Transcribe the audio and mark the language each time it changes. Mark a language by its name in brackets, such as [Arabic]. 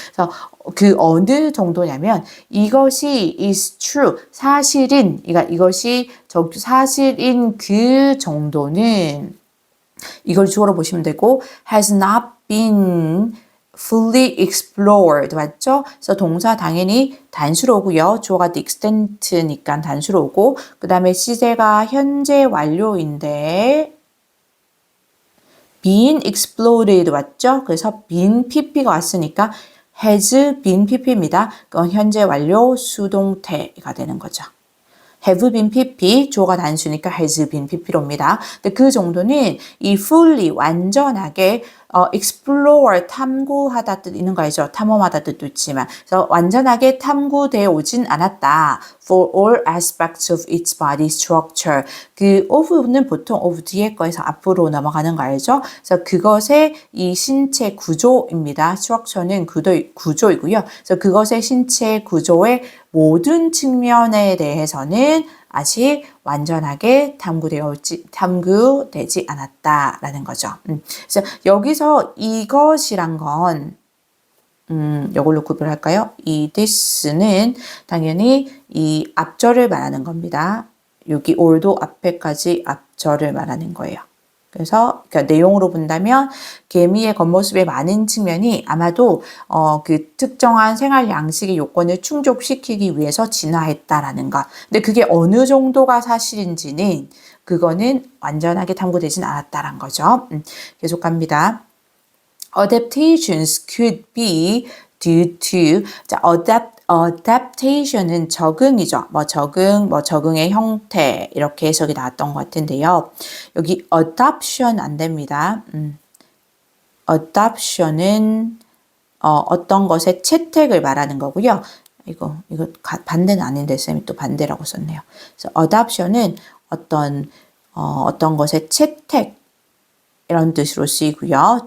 [Korean] 그래서 그 어느 정도냐면 이것이 is true, 사실인, 그러니까 이것이 사실인 그 정도는 이걸 주어로 보시면 되고 [English] has not been fully explored [Korean] 맞죠? 그래서 동사 당연히 단수로 오고요. 주어가 the extent니까 단수로 오고 그 다음에 시제가 현재 완료인데 been explored 맞죠? 그래서 been pp가 왔으니까 has been pp입니다. 그건 현재 완료 수동태가 되는 거죠. have been pp, 주어가 단수니까 has been pp로입니다. 근데 그 정도는 이 fully, 완전하게 explore, 탐구하다 뜻 있는 거 알죠? 탐험하다 뜻도 있지만 그래서 완전하게 탐구되어 오진 않았다. [English] For all aspects of its body structure. [Korean] 그 of는 보통 of 뒤에 거에서 앞으로 넘어가는 거 알죠? 그래서 그것의 이 신체 구조입니다. structure는 구조이고요. 그래서 그것의 신체 구조의 모든 측면에 대해서는 아직 완전하게 탐구되지 않았다라는 거죠. 그래서 여기서 이것이란 건 이걸로 구별할까요? 이 this는 당연히 이 앞절을 말하는 겁니다. 여기 all도 앞에까지 앞절을 말하는 거예요. 그래서 그러니까 내용으로 본다면 개미의 겉모습의 많은 측면이 아마도 그 특정한 생활 양식의 요건을 충족시키기 위해서 진화했다라는 것. 근데 그게 어느 정도가 사실인지는 그거는 완전하게 탐구되진 않았다라는 거죠. 계속 갑니다. [English] Adaptations could be due to [Korean] adaptation은 적응이죠. 적응의 형태 이렇게 해석이 나왔던 것 같은데요. 여기 adoption 안 됩니다. adoption은 어떤 것의 채택을 말하는 거고요. 이거 반대는 아닌데 쌤이 또 반대라고 썼네요. 그래서 adoption은 어떤 것의 채택 이런 뜻으로 쓰이고요.